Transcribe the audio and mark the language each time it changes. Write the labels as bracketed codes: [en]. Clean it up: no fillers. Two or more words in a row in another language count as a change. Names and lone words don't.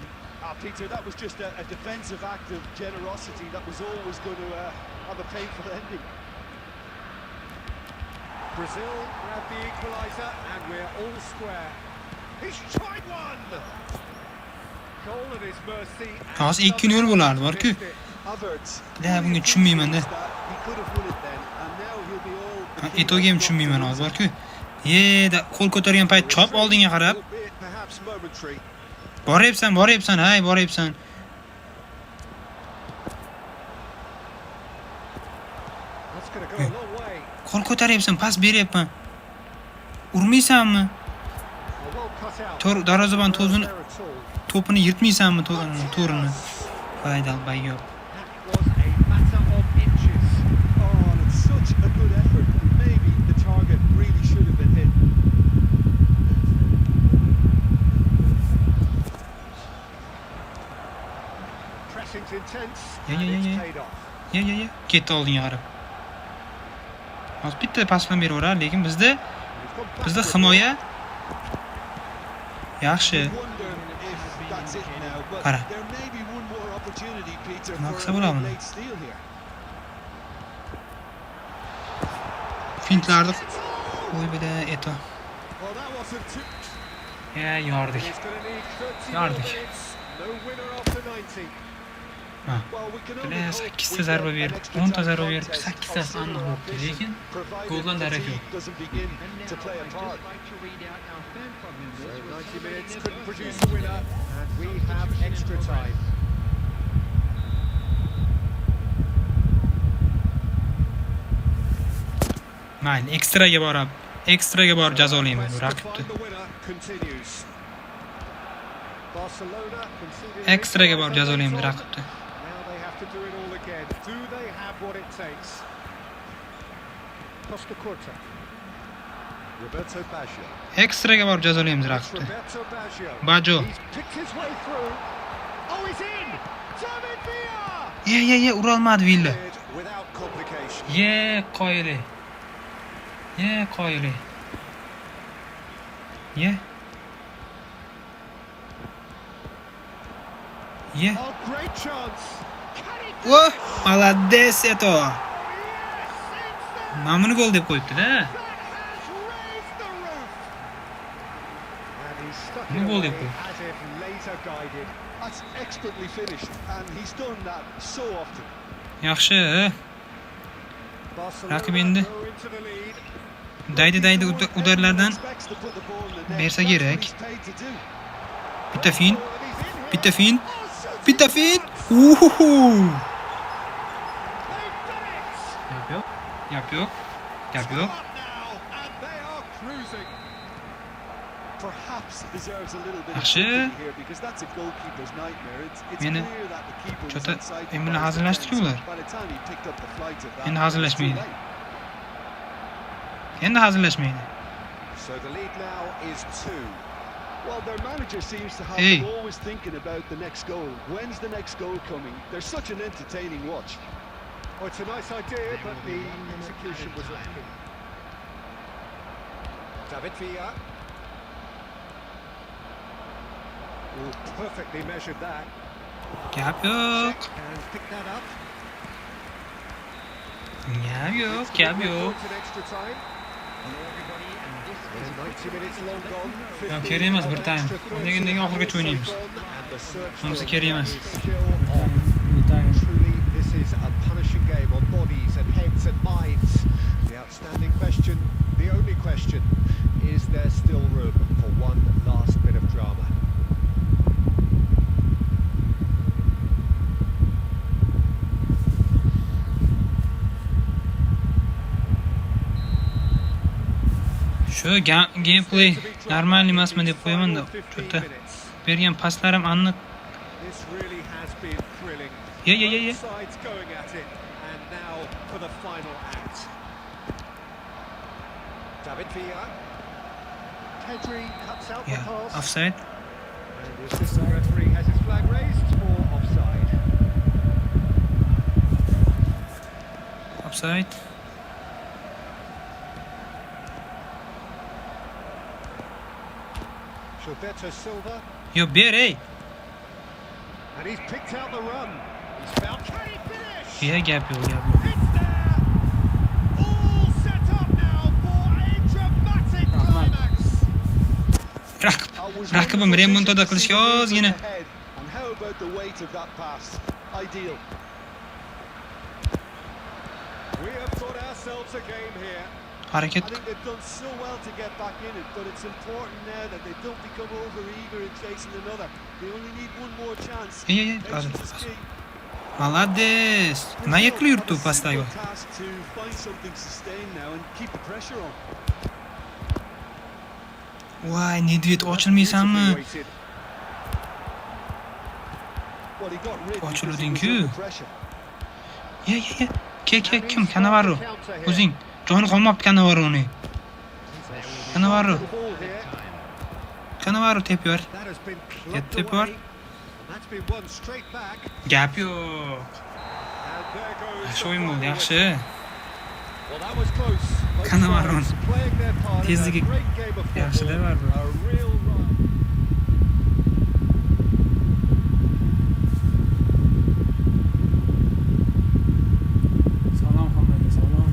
[en] Peter, that was just a defensive act of generosity that was always going to have a painful ending. Brazil grab the equaliser, and we're all square. He's tried one! Goal at his mercy. [uz] Hozir 2-0 bo'lardi, bor-ku. Da bunga tushunmayman-da. [en] He could have won it then, and now he'll be all... [uz] Eto'ga ham tushunmayman hozir, bor-ku. Da qo'l ko'targan payt chop oldinga qarab. [en] Perhaps momentary. [uz] Boryapsan, hay, boryapsan. [en] That's going to go a long way. [uz] Qo'l ko'taryapsan, pas beryapman. Urmaysanmi? [en] Well cut out. [uz] Darvozabon to'zini [en] There at all. [uz] to'pini yirtmaysanmi to'rini? Voy dalbayo. [en] That was a matter of inches. Oh, and it's such a good effort. Maybe the target really should have been hit. Pressing's intense, Yeah, and yeah, it's yeah. paid off. [uz] Ya. Ketdi oldinga qarab. Hozir bitta pas bilan beraverar, lekin bizda himoya yaxshi. [en] Wonder if that's it now, but [uz] Qara. [en] there may be one more opportunity, Peter, [uz] Nima [en] for [uz] qilsa [en] a [uz] bo'ladimi? [en] late steal here. [uz] Fintlarni qo'ybida eto. [en] Well, that wasn't too... [uz] Ya, yordik. [en] He's going to need 30 [uz] Yardik. [en] minutes. No winner after 90. Well, we can only [uz] Bilan [en] hope [uz] 8 [en] we [uz] ta zarba [en] get an [uz] berib, [en] extra [uz] 10 ta [en] time [uz] zarba berib, [en] contest [uz] 8 [en] of [uz] tasi aniq [en] similar [uz] bo'libdi, [en] ambition, [uz] lekin [en] provided [uz] goldan [en] the [uz] darak yo'q. [en] defeat doesn't begin to play a part. So 90 minutes couldn't produce a winner, and we have extra time. [uz] Mayli, ekstraga borib jazolayman [en] Quest to [uz] raqibni. [en] find the winner continues. Barcelona conceded an [uz] Ekstraga borib [en] equaliser [uz] jazolayman [en] later on. [uz] raqibni. [en] Now they have to do it all again. Do they have what it takes? Costa Curta. Roberto Baggio. [uz] Ekstraga borib jazolaymiz [en] It's [uz] raqibni. [en] Roberto Baggio. Baggio. He's picked his way through. Oh, he's in! David Villa! [uz] Ya, ura olmadi Villa. [en] Cleared without complication. [uz] Qoyili. [en] Oh, great chance. Can it do [ru] Oh, молодец это. [en] Yes, it's there. [uz] Mana buni gol deb qo'yibdi-da. [en] That has raised the roof. And he's stuck it [uz] Nima bo'ldi [en] away [uz] bu? [en] as if laser guided. That's expertly finished, and he's done that so often. [uz] Yaxshi. [en] Barcelona [uz] Raqib endi [en] go into the lead. [uz] daydi udarlardan [en] Expects to put the ball in the net. [uz] bersa [en] That's what [uz] kerak. [en] he's paid to do. [uz] Bitta fin. [en] Oh, and he's in here. [uz] Bitta fin. [en] Oh, shooting [uz] Bitta fin. [en] chance. They've done it. [uz] Gap yo'q. [en] Up now, and they are cruising. perhaps deserves a little bit of [uz] Yaxshi. [en] sympathy here because that's a goalkeeper's nightmare. It's [uz] Meni [en] clear that the keeper was [uz] chota [en] inside the [uz] endi [en] box [uz] hazillashdi-ku [en] defense. [uz] ular. [en] By the time he picked up the flight of that, [uz] Endi [en] it was too [uz] hazillashmaydi. [en] late. [uz] Endi hazillashmaydi. [en] So the lead now is 2. Well, their manager seems to have Hey. them always thinking about the next goal. When's the next goal coming? They're such an entertaining watch. Well, it's a nice idea, but the execution was lacking. David Villa. Oh, perfectly measured that. [uz] Gap yo'q. [en] And picked that up. [uz] Gap yo'q, gap yo'q. [en] In extra time. Hello everybody, and this is 90 minutes long gone. [uz] Yo'q, kerak emas bir time. Nega oxirigacha o'ynaymiz. [en] And the search [uz] Bunisi [en] for [uz] kerak [en] a [uz] emas. [en] is still on. Truly, this is a punishing game on bodies and heads and minds. The outstanding question, the only question, is there still room for one last bit of drama? [uz] Shu gameplay normal emasmi deb qo'yaman-da. Chota bergan paslarim aniq. [en] This really has been thrilling. Yeah. Both sides going at it, and now for the final act. David Villa. Pedri cuts out the Yeah, pass. offside. And the assistant referee has his flag raised for offside. Offside. Gilberto Silva. [uz] Yo, ber ey. [en] And he's picked out the run. He's found. Can he finish? Yeah, gap yo'q. It's there. All set up now for a dramatic climax. [uz] Raqibim remontada qilishga ozgina. [en] And how about the weight of that pass? Ideal. We have got ourselves a game here. I [uz] Harakat. [en] think they've done so well to get back in it, but it's important now that they don't become over-eager in chasing another. They only need one more chance. Yeah. Patience is key. [ru] Malades. [uz] Nimaga qilib yuribdi u pastdagi? [en] Task to find something sustained now and keep the pressure on. [uz] Voy, Nedved ochilmaysanmi? [en] Waited. Well, he got rid because he was [uz] Ochilding-ku. [en] under pressure. Yeah. [uz] Kim Cannavaro? O'zing. Joni qolmabdi Cannavaroni. [en] Cannavaro. The ball here. [uz] Cannavaro tep yor. [en] That has been Get clubbed the away. ball. That's been won straight back. [uz] Gap yo'q. [en] And there goes [uz] Yaxshi [en] the [uz] o'yin bo'ldi, [en] final [uz] yaxshi. [en] Well, that was close. Both Cannavaro. sides playing their part in a [uz] Tezligi [en] great game of [uz] yaxshi [en] football. [uz] da baribir. [en] A real run. [uz] Salom hammaga, salom.